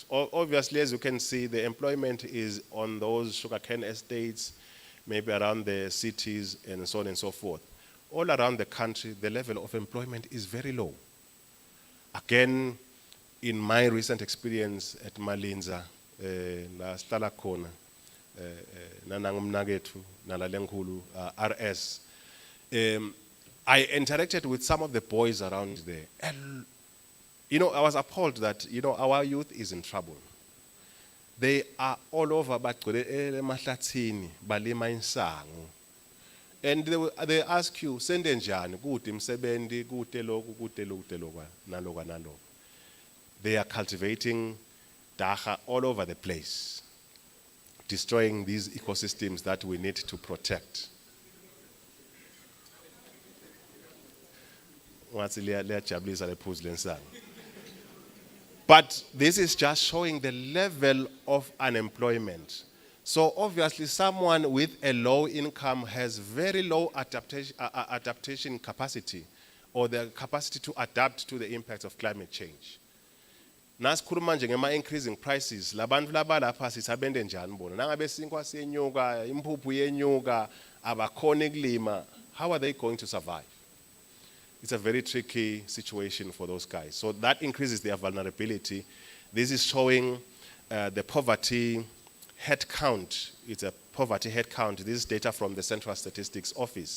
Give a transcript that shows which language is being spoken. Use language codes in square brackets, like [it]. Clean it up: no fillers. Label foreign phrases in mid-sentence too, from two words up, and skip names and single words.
[en] Obviously, as you can see, the employment is on those sugarcane estates, maybe around the cities and so on and so forth. All around the country, the level of employment is very low. Again, in my recent experience at Malinza, [ss] la stala khona, nanangumnagethu, nalalenkhulu, [en] RS, I interacted with some of the boys around there. And, I was appalled that, our youth is in trouble. They are all over, and they ask you, [ss] sende njani, kuti msebendi, kuti loku, kuti loku, naloku, naloku. [en] They are cultivating dacha all over the place, destroying these ecosystems that we need to protect. But this is just showing the level of unemployment. So obviously someone with a low income has very low adaptation capacity, or the capacity to adapt to the impacts of climate change. [ss] Nasikhuluma nje ngema [en] increasing prices, [ss] labantu labalapha sisabende njani bona. Nangabe sinkwa siyenyuka, impuphu yenyuka, abakhona kulima, [en] how are they going to survive? It's a very tricky situation for those guys. So that increases their vulnerability. This is showing the poverty head count. It's a poverty head count. This is data from the Central Statistics Office.